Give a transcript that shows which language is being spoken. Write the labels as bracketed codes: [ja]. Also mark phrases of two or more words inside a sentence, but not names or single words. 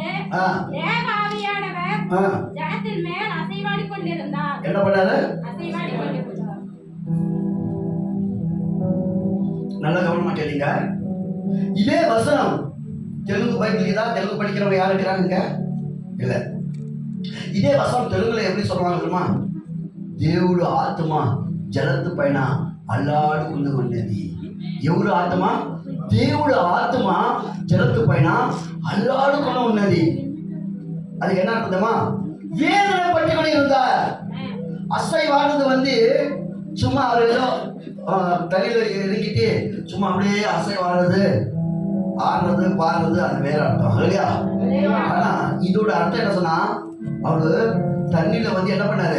[ta] தேவ ஆவியானவர் ஜலத்தின் மேல் அசைவாடிக் கொண்டிருந்தார். என்ன பண்ணாரு? அசைவாடிக் கொண்டிருந்தார். நல்லா கவனமா கேளுங்க. இதே வசனம் தெலுங்கு பைபிள் தான். தெலுங்கு படிக்கிறவங்க யாரு இருக்கிறாங்க? இல்ல. இதே வசனம் தெலுங்குல எப்படி சொல்றாங்க தெரியுமா? [te] దేవుడు ఆత్మ జలత్తు పైన అల్లాడుకుంటూ ఉన్నది. ఎవరు ఆత్మ? దేవుడు ఆత్మ జలత్తు పైన అల్లాడుకుంటూ ఉన్నది. [ta] அது என்ன அர்த்தமா? வேதனை பட்டுக்கொண்டு இருந்தார். அசைவானது வந்து சும்மா அவர் ஏதோ தண்ணியில இறக்கிட்டு சும்மா அப்படியே அசைவானது ஆடுறது பாடுறது அது வேற அர்த்தம் இல்லையா? ஆனா இதோட அர்த்தம் என்ன சொன்னா, அவரு தண்ணியில வந்து என்ன பண்ணாரு?